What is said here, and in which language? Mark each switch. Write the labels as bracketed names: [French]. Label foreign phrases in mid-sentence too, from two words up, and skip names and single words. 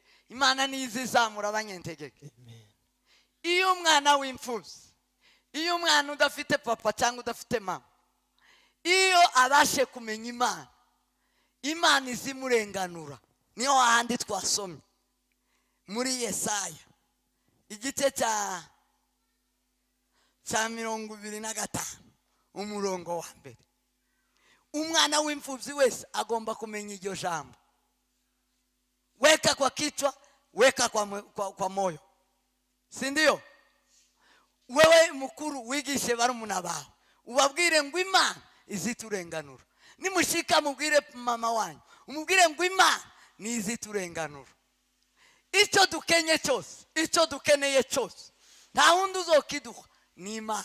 [Rundi] Imana ni izizamura abanyentegeke. Iyo umwana w'imfubyi, iyo umwana udafite papa cyangwa udafite mama, iyo abashe kumenya imana, imana izimurenganura. Niyo hahandi twasomye muri Yesaya igice cya 25 umurongo wa mbere. Umwana w'imfubyi wese agomba kumenya iryo jambo. [Swahili] Weka kwa kichwa, weka kwa moyo. Si ndio? [Rundi] Wewe mukuru wigishe barumuna bawe, ubabwire ngo imana iziturenganura. Nimushika mubwire mama wanyu, umubwire ngo imana niziturenganura. Icyo dukenye cyose, icyo dukeneye cyose, nta wundi uzokiduha ni imana.